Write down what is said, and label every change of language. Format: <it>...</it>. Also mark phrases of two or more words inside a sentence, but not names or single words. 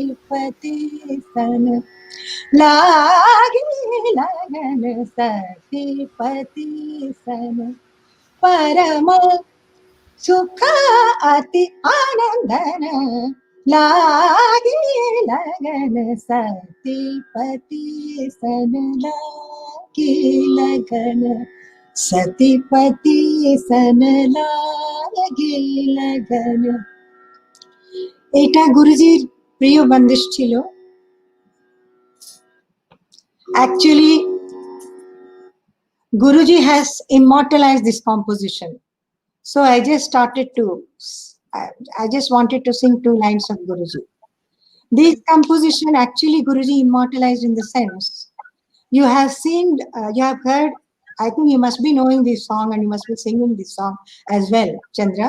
<hi>पति सन लागे लगन सखी पति सन परम सुख अति आनंदन लागे लगन सती पति सन लागे लगन सती पति सन लागे लगन।</hi> <bn>এটা গুরুজির প্রিয় বন্দিশ ছিল।</bn> <en>Actually, Guruji has immortalized this composition. So I just wanted to sing 2 lines of Guruji. This composition actually Guruji immortalized in the sense, you have seen, you have heard, I think you must be knowing this song and you must be singing this song as well, Chandra.</en>